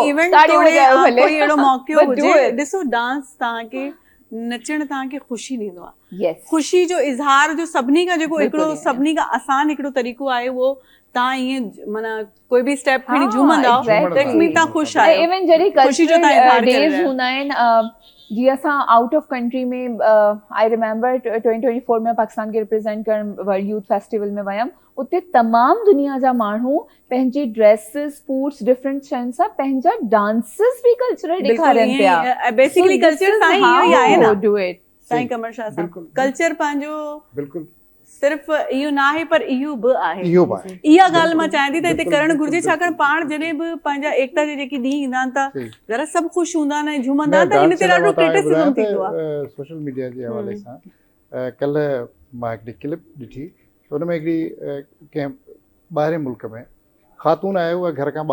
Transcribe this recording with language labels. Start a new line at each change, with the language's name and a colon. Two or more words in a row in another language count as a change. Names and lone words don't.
Sindhi: इवेंट कोई अहिड़ो मौक़ो हुजे, ॾिसो डांस तव्हांखे नचण तव्हांखे ख़ुशी ॾींदो आहे, ख़ुशी जो इज़हार जो सभिनी खां जेको हिकिड़ो सभिनी खां आसान हिकिड़ो तरीक़ो आहे, उहो तव्हां ईअं माना कोई बि स्टेप खणी झूमंदा तव्हां ख़ुशि आहियो। इवन जॾहिं
English: cultural days
Sindhi: हूंदा आहिनि, जीअं असां
English: out of country
Sindhi: में,
English: I remember
Sindhi: 2024 में पाकिस्तान खे रिप्रेज़ेंट करण वर्ल्ड यूथ फेस्टिवल में वयमि, उते तमामु दुनिया जा माण्हू पंहिंजी
English: dresses, foods,
Sindhi: डिफरेंट शयुनि सां पंहिंजा डांसिस बि कल्चरल ॾेखारनि पिया। बेसिकली कल्चर सां ई आहे न,
English: do it
Sindhi: साईं कमर शाह साहब, कल्चर पंहिंजो बिल्कुलु सिर्फ़ इहो न आहे पर इहो बि आहे। इहा ॻाल्हि मां चाहियां थी त हिते करणु घुरिजे, छाकाणि पाण जॾहिं बि पंहिंजा एकता जे जेके ॾींहं ईंदा आहिनि त ज़रा सभु ख़ुशि हूंदा आहिनि, झूमंदा आहिनि, त हिन ते ॾाढो क्रिटिसिज़म थींदो आहे
English: social media
Sindhi: जे हवाले सां। कल्ह मां हिकिड़ी क्लिप ॾिठी, हुन में हिकिड़ी कंहिं ॿाहिरे मुल्क में ख़ातून आहे, उहा घर खां